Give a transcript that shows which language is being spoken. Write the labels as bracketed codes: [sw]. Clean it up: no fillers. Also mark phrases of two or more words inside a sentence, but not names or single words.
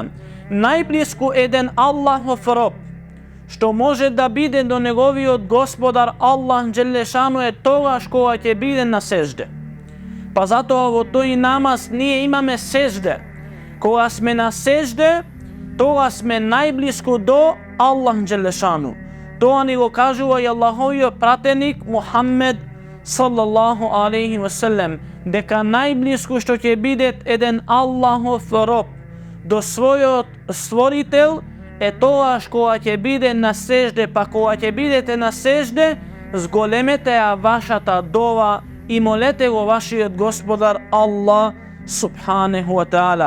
[mk] Најблиску еден Аллахов роб што може да биде до неговиот Господар Аллах Đelešanu е тогаш кога ќе биде на сежде. Па затоа во тој намаз ние имаме сежде. Кога сме на сежде, тога сме најблиску до Аллах Đelešanu. Тоа ни го кажува и Аллаховиот пратеник Мухаммед [ar] صلى الله عليه وسلم, [mk] дека најблиску што ќе биде еден Аллахов роб до својот створител е тогаш кога ќе биде на сежде. Па кога ќе бидете на сежде, зголемете ја вашата дова и молете го вашиот Господар Аллах [ar] سبحانه وتعالى.